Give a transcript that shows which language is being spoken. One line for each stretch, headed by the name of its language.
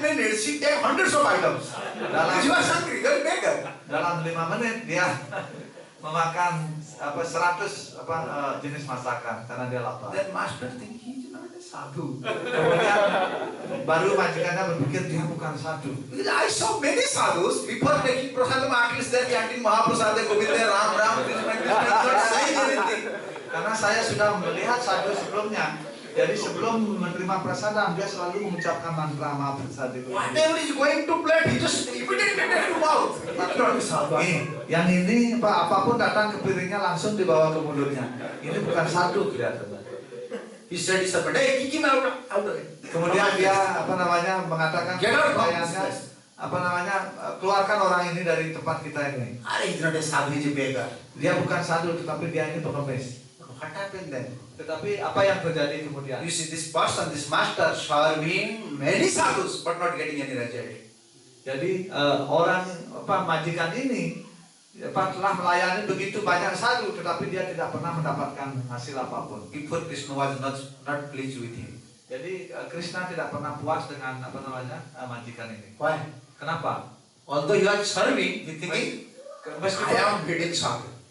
English: 5 minutes, he take hundreds of items. Because he was hungry, very beggar.
Indonesian: Dalam 5 menit dia memakan 100 jenis masakan karena dia lapar.
English: Then master think he is not a sadhu.
Indonesian: Kemudian baru majikannya berpikir dia bukan sadhu.
English: Because I saw many sadhus before making prasadam, at least they are chanting Mahaprasada, Govinda, Ram, Ram, Krishna, Krishna, not saying anything.
Indonesian: Karena saya sudah melihat sadhu sebelumnya. Jadi sebelum menerima prasadam dia selalu mengucapkan mantra Mahaprasada.
English: Whatever is going to plate, he just immediately take to mouth. That's not a sadhu.
Indonesian: Yang ini apapun datang ke piringnya langsung dibawa ke mulutnya. Ini bukan sadhu kelihatannya.
English: He said, hey, kick him out of it.
Indonesian: Kemudian dia mengatakan
English: Get out of
Indonesian: pelayannya
English: this
Indonesian: keluarkan orang ini dari tempat kita ini.
English: He's not a sadhu, he's a beggar.
Indonesian: Dia bukan sadhu tetapi dia ini pengemis.
English: What happened then?
Indonesian: Tetapi apa yang terjadi kemudian?
English: You see, this person, this master, serving many sadhus, but not getting any result.
Indonesian: Jadi majikan ini telah melayani begitu banyak sadhu, tetapi dia tidak pernah mendapatkan hasil apapun.
English: Before Krishna was not pleased with him.
Indonesian: Jadi Krishna tidak pernah puas dengan majikan ini.
English: Why?
Indonesian: Kenapa?
English: Although he was serving, he thinking, I am feeding sadhu.